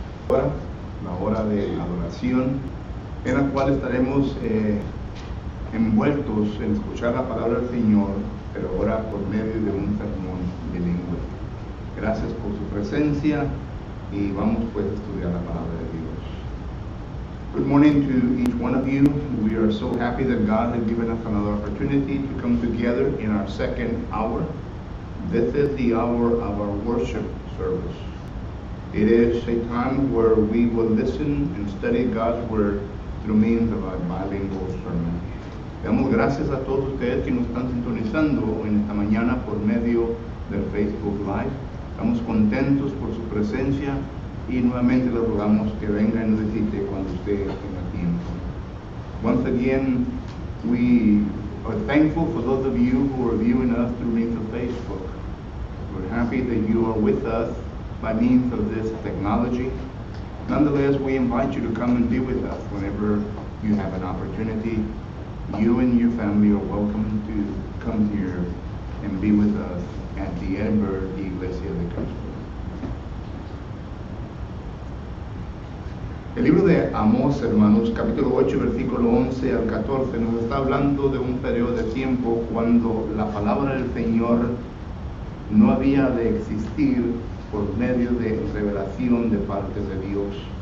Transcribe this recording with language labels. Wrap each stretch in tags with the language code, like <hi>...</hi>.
<es>La hora de adoración, en la cual estaremos envueltos en escuchar la palabra del Señor, pero ahora por medio de un sermón bilingüe. Gracias por su presencia y vamos pues a estudiar la palabra de Dios.</es> <en>Good morning to each one of you. We are so happy that God has given us another opportunity to come together in our second hour. This is the hour of our worship service. It is a time where we will listen and study God's Word through means of a bilingual sermon.</en> <es>Damos gracias a todos ustedes que nos están sintonizando en esta mañana por medio del Facebook Live. Estamos contentos por su presencia y nuevamente les rogamos que venga y nos visite cuando usted tenga tiempo.</es> <en>Once again, we are thankful for those of you who are viewing us through means of Facebook. We're happy that you are with us by means of this technology. Nonetheless, we invite you to come and be with us whenever you have an opportunity. You and your family are welcome to come here and be with us at the Edinburgh Iglesia de Cristo.</en> <es>El libro de Amós, hermanos, capítulo 8, versículo 11 al 14, nos está hablando de un periodo de tiempo cuando la palabra del Señor no había de existir por medio de revelación de parte de Dios.</es>